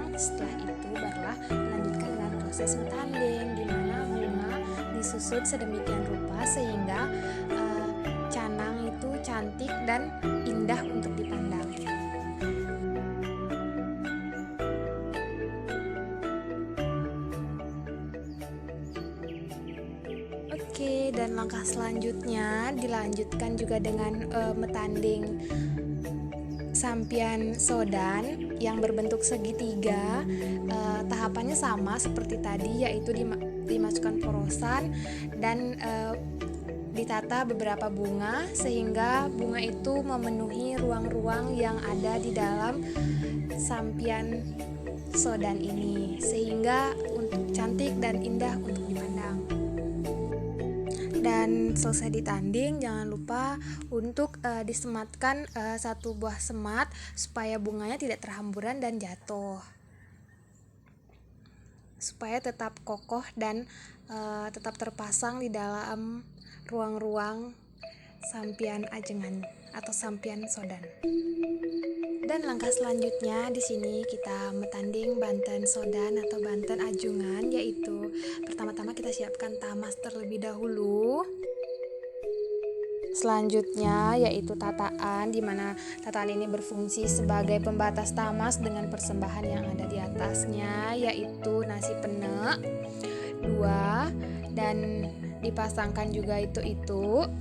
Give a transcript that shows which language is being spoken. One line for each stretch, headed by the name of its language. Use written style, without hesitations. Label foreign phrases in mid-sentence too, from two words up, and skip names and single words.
Indonesian: Setelah itu barulah dilanjutkan dengan proses metanding, di mana bunga disusun sedemikian rupa sehingga canang itu cantik dan indah untuk dipandang. Oke, dan langkah selanjutnya dilanjutkan juga dengan metanding sampian sodan yang berbentuk segitiga. Tahapannya sama seperti tadi, yaitu dimasukkan porosan dan ditata beberapa bunga sehingga bunga itu memenuhi ruang-ruang yang ada di dalam sampian sodan ini, sehingga untuk cantik dan indah untuk dipandang. Dan selesai ditanding, jangan lupa untuk disematkan satu buah semat supaya bunganya tidak terhamburan dan jatuh, supaya tetap kokoh dan tetap terpasang di dalam ruang-ruang sampian ajengan atau sampian sodan. Dan langkah selanjutnya di sini kita metanding banten sodan atau banten ajungan, yaitu pertama-tama kita siapkan tamas terlebih dahulu. Selanjutnya yaitu tataan, di mana tataan ini berfungsi sebagai pembatas tamas dengan persembahan yang ada di atasnya, yaitu nasi pene 2 dan dipasangkan juga itu.